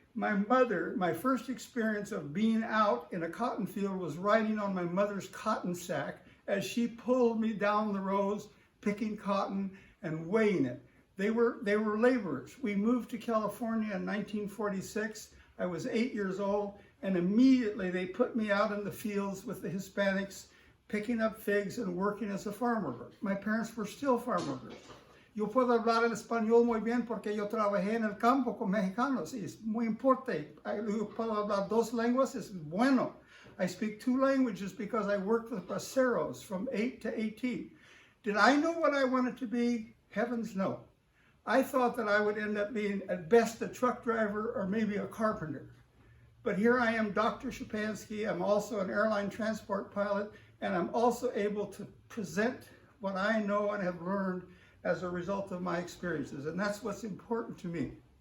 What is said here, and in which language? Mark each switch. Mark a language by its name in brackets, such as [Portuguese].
[English] My mother, my first experience of being out in a cotton field was riding on my mother's cotton sack as she pulled me down the rows, picking cotton and weighing it. They were laborers. We moved to California in 1946. I was 8 years old, and immediately they put me out in the fields with the Hispanics, picking up figs and working as a farm worker. My parents were still farm workers. [Spanish] Yo puedo hablar el español muy bien porque yo trabajé en el campo con mexicanos y es muy importante. Yo puedo hablar dos lenguas, es bueno. [English] I speak 2 languages because I worked with braceros from 8 to 18. Did I know what I wanted to be? Heavens no. I thought that I would end up being at best a truck driver or maybe a carpenter. But here I am, Dr. Szczepanski. I'm also an airline transport pilot, and I'm also able to present what I know and have learned as a result of my experiences, and that's what's important to me.